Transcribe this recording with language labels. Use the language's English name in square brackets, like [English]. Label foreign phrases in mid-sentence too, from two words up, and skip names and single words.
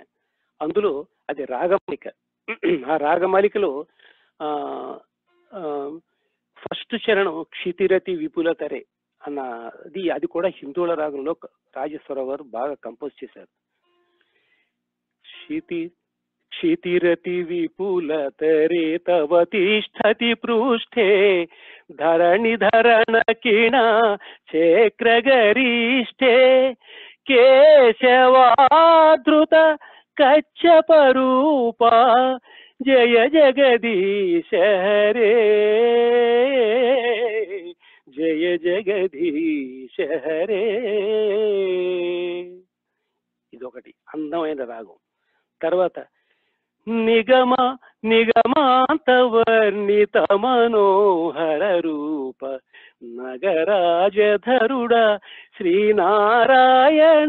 [Telugu] అందులో అది రాగమాలిక. ఆ రాగమాలికలో ఫస్ట్ చరణం [Sanskrit] क्षितिरति विपुलतरे [Telugu] అన్నది, అది కూడా హిందోళ రాగంలో రాజేశ్వరరావు గారు బాగా కంపోజ్ చేశారు. [Sanskrit] क्षितिरति विपुलतरे तव तिष्ठति पृष्ठे धरणिधरणकिण चेक्रगरिष्ठे केशवाधृत कच्छपरूपा जय जगदीश हरे जय जगदीश हरे. [Telugu] ఇదొకటి అందమైన రాగం. తర్వాత నిగమ నిగమాంతవర్ణిత మనోహర రూప నగరాజధరుడ శ్రీనారాయణ.